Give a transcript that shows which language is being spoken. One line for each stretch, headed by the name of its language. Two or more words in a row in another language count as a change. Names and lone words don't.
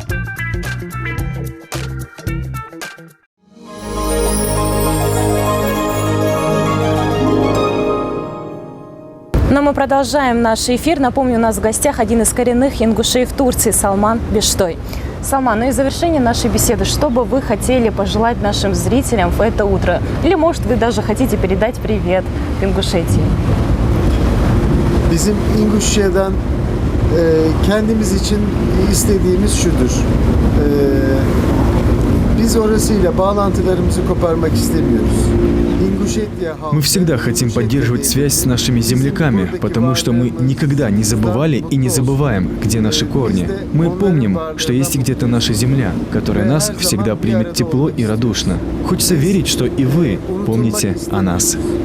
Russian: Но мы продолжаем наш эфир. Напомню, у нас в гостях один из коренных ингушей в Турции – Салман Бештой. Салман, ну и в завершение нашей беседы, что бы вы хотели пожелать нашим зрителям в это утро? Или, может, вы даже хотите передать привет Ингушетии?
Turkish: Bizim İnguşça'dan kendimiz için istediğimiz şudur. Biz orasıyla bağlantılarımızı koparmak istemiyoruz.
Russian: Мы всегда хотим поддерживать связь с нашими земляками, потому что мы никогда не забывали и не забываем, где наши корни. Мы помним, что есть где-то наша земля, которая нас всегда примет тепло и радушно. Хочется верить, что и вы помните о нас.